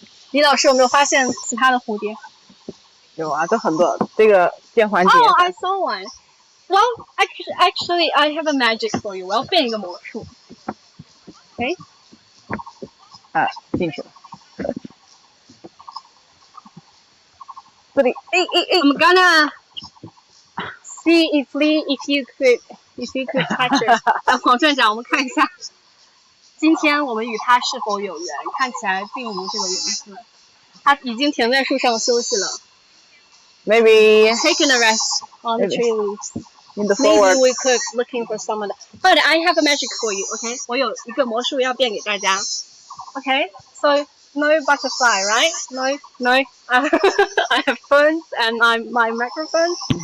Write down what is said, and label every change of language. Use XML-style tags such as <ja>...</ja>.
<zh>李老师有没有发现其他的蝴蝶？有啊，这很多这个电环节。</zh> <en>Oh, I saw one. Well, actually, I have a magic for you.</en> <zh>我要变一个魔术。</zh> <en>Okay?</en> <zh>进去了。这里，</zh> <en>I'm gonna see if you could catch it.</en> <zh>黄站长，我们看一下，今天我们与它是否有缘？看起来并无这个缘分。它已经停在树上休息了。</zh> <en>Maybe taking a rest on the tree leaves. In the forward. Maybe we could looking for someone. But I have a magic for you.</en> <zh>Okay? 我有一个魔术要变给大家。Okay?</zh> <en>So no butterfly, right? No. I have phones and my microphone.</en>